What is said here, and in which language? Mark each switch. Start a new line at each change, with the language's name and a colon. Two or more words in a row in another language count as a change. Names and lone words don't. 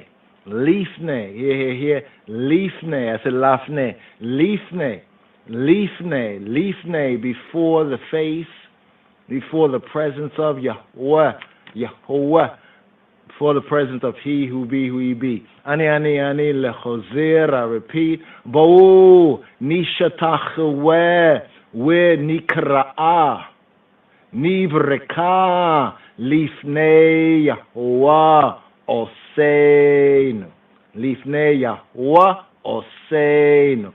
English: Here. Lifne. I said lafne.
Hebrew: Lifne.
English: Before the face, before the presence of Yahuwah. Before the presence of he who he be.
Hebrew: אני לחזור.
English: I repeat.
Hebrew: בואו נשתחווה ונכרעה. נברכה לפני יהוה עשנו. לפני יהוה עשנו.